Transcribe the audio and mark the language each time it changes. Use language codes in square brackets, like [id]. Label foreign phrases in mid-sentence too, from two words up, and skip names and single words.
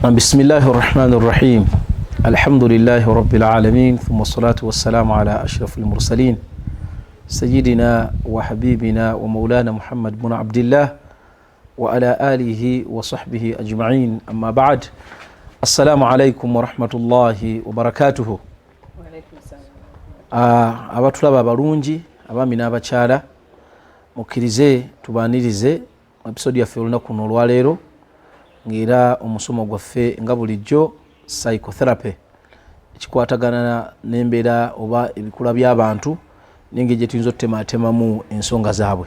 [ar] بسم الله الرحمن الرحيم الحمد لله رب العالمين ثم الصلاة والسلام على أشرف المرسلين سيدنا وحبيبنا ومولانا محمد بن عبد الله وعلى آله وصحبه أجمعين أما بعد السلام عليكم ورحمة الله وبركاته. وعليكم السلام. [lg] abatulaba balungi abami n'abakyala mukkirize tubaanirize episode yaffe olunaku luno olwaleero ng'era omusomo gwaffe nga bulijjo psychotherapy ekikwatagana n'embeera oba ebikula by'abantu n'engeri gye tuyinza okutematemamu ensonga zaabwe.